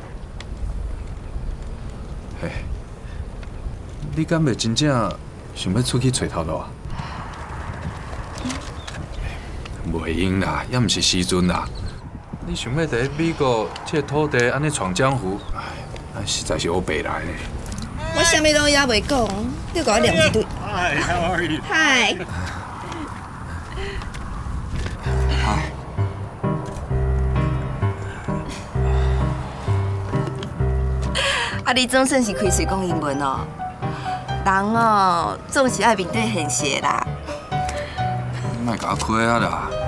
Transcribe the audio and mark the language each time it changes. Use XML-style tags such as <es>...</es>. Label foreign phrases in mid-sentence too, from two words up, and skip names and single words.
<nan>嘿，你敢袂真正想要出去找头路啊？袂用啦，也毋是时阵啦。你想要伫美国这个土地安尼闯江湖，哎，实在是好白来呢。我啥物拢也袂讲，你甲我念一堆。</nan> <en>Hi, how are you? Hi.</en> <nan>啊，你总算是开嘴讲英文哦。人哦，总是爱面对现实啦。莫甲我亏啊啦！</nan>